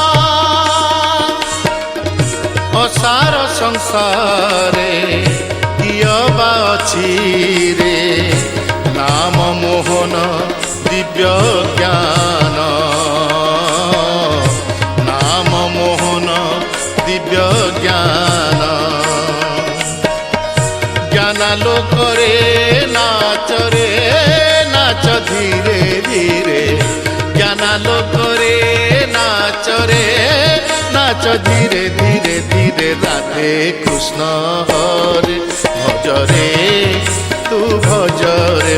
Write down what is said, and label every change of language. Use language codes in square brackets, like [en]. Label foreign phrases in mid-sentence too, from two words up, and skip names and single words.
[or] ଅସାର ସଂସାରେ କିଏ ବା ଅଛି ରେ, ନାମ ମୋହନ ଦିବ୍ୟ ଜ୍ଞାନ। ନାମ ମୋହନ ଦିବ୍ୟ ଜ୍ଞାନ। [bn] জ্ঞান লোকরে নাচরে, নাচ ধীরে ধীরে। জ্ঞান লোকরে নাচরে, নাচ ধীরে ধীরে ধীরে। রাধে কৃষ্ণ হরে, ভজরে তু ভজরে।